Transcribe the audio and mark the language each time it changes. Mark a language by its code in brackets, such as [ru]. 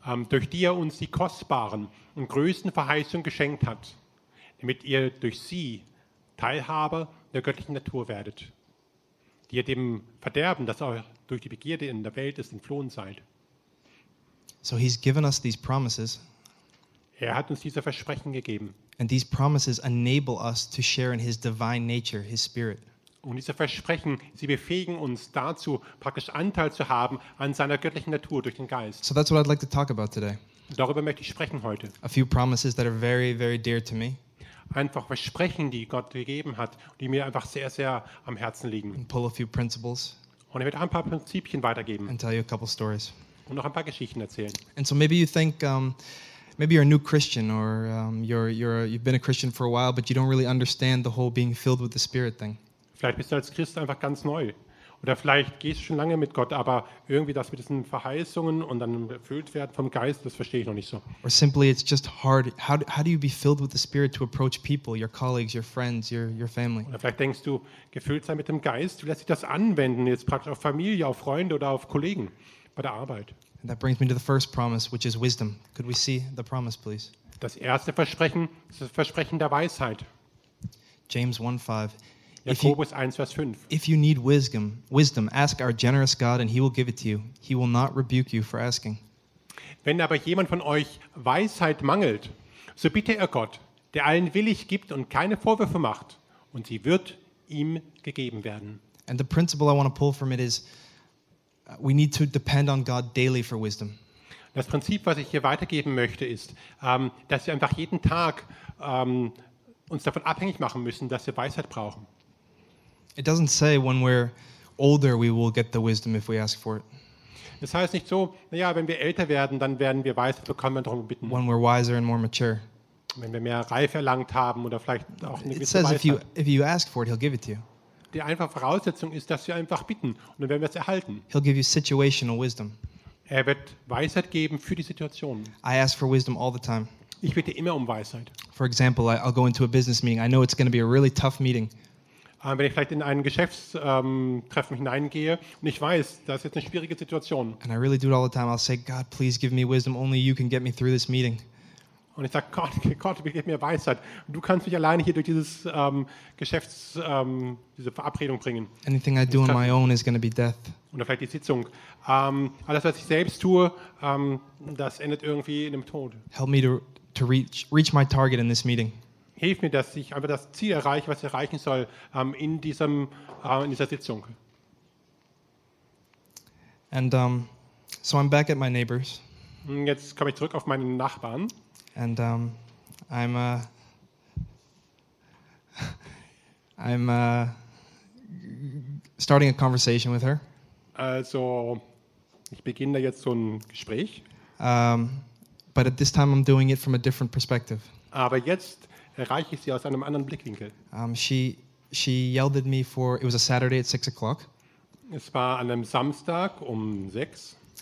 [de] Durch die er uns die kostbaren und größten Verheißungen geschenkt hat, damit ihr durch sie Teilhaber der göttlichen Natur werdet. Die ihr dem Verderben, das euch durch die Begierde in der Welt ist, entflohen seid. [en] So he's given us these promises. [de] Er hat uns diese Versprechen gegeben. [en] And these promises enable us to share in his divine nature, his spirit. [de] Und diese Versprechen, sie befähigen uns dazu, praktisch Anteil zu haben an seiner göttlichen Natur durch den Geist. [en] So that's what I'd like to talk about today. [de] Darüber möchte ich sprechen heute. [en] A few promises that are very, very dear to me. [de] Einfach Versprechen, die Gott gegeben hat, die mir einfach sehr, sehr am Herzen liegen. [en] And pull a few principles. [de] Und ich werde ein paar Prinzipien weitergeben. [en] And tell you a couple stories. [de] Und noch ein paar Geschichten erzählen. [en] And so maybe you think, maybe you're a new Christian or you've been a Christian for a while, but you don't really understand the whole being filled with the Spirit thing. [de] Vielleicht bist du als Christ einfach ganz neu. Oder vielleicht gehst du schon lange mit Gott, aber irgendwie das mit diesen Verheißungen und dann erfüllt werden vom Geist, das verstehe ich noch nicht so. [en] Or simply it's just hard. How do you be filled with the Spirit to approach people, your colleagues, your friends, your family? [de] Oder vielleicht denkst du, gefüllt sein mit dem Geist, wie lässt sich das anwenden, jetzt praktisch auf Familie, auf Freunde oder auf Kollegen bei der Arbeit? [en] And that brings me to the first promise, which is wisdom. Could we see the promise, please? [de] Das erste Versprechen ist das Versprechen der Weisheit. [en] James 1:5. [de] Jakobus 1, Vers 5. [en] If you need wisdom, ask our generous God and he will give it to you. He will not rebuke you for asking. [de] Wenn aber jemand von euch Weisheit mangelt, so bitte er Gott, der allen willig gibt und keine Vorwürfe macht, und sie wird ihm gegeben werden. [en] And the principle I want to pull from it is, we need to depend on God daily for wisdom. [de] Das Prinzip, was ich hier weitergeben möchte, ist, dass wir einfach jeden Tag uns davon abhängig machen müssen, dass wir Weisheit brauchen. [en] It doesn't say when we're older we will get the wisdom if we ask for it. [de] Das heißt nicht so, naja, wenn wir älter werden, dann werden wir Weisheit bekommen, wenn wir darum bitten. [en] When we're wiser and more mature. [de] Wenn wir mehr Reife erlangt haben oder vielleicht auch eine gewisse Weisheit. [en] It says if you ask for it, he'll give it to you. [de] Die einfache Voraussetzung ist, dass wir einfach bitten und dann werden wir es erhalten. [en] He'll give you situational wisdom. [de] Er wird Weisheit geben für die Situation. [en] I ask for wisdom all the time. [de] Ich bitte immer um Weisheit. [en] For example, I'll go into a business meeting. I know it's going to be a really tough meeting. [de] Wenn ich vielleicht in ein Geschäftstreffen hineingehe und ich weiß, das ist jetzt eine schwierige Situation. [en] And I really do it all the time. I'll say, God, please give me wisdom. Only you can get me through this meeting. [de] Und ich sage, Gott, gib mir Weisheit. Du kannst mich alleine hier durch dieses diese Verabredung bringen. [en] Anything I do on my own is going to be death. [de] Oder vielleicht die Sitzung. Alles, was ich selbst tue, das endet irgendwie in dem Tod. [en] Help me to reach my target in this meeting. [de] Hilf mir, dass ich einfach das Ziel erreiche, was ich erreichen soll, in dieser Sitzung. [en] And so I'm back at my neighbor's. [de] Jetzt komme ich zurück auf meinen Nachbarn. [en] And I'm starting a conversation with her. [de] Also, ich beginne jetzt so ein Gespräch. [en] But at this time I'm doing it from a different perspective. [de] Aber jetzt erreiche ich sie aus einem anderen Blickwinkel. [en] She yelled at me for, it was a Saturday at 6 o'clock. [de] Es war an einem Samstag um 6.